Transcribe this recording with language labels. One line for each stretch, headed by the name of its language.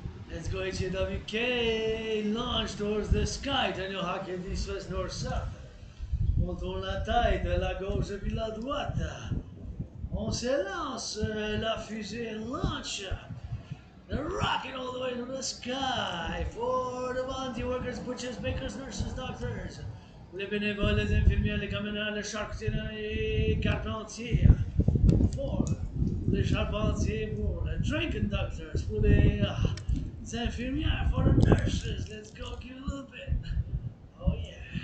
English: Let's go HWK, launch towards the sky, turn your hockey east, west, north, south.
French: On tourne la tête de la gauche puis la droite. On s'élance, la fusée
English: launch. The rocket all the way to the sky for the volunteer workers, butchers, bakers, nurses, doctors.
French: Les bénévoles, les infirmières, les camionneurs, les charcutiers et carpentiers. For les charpentiers, pour les
English: train conductors,
French: pour les infirmières,
English: for the nurses. Let's go give a little bit. Oh yeah.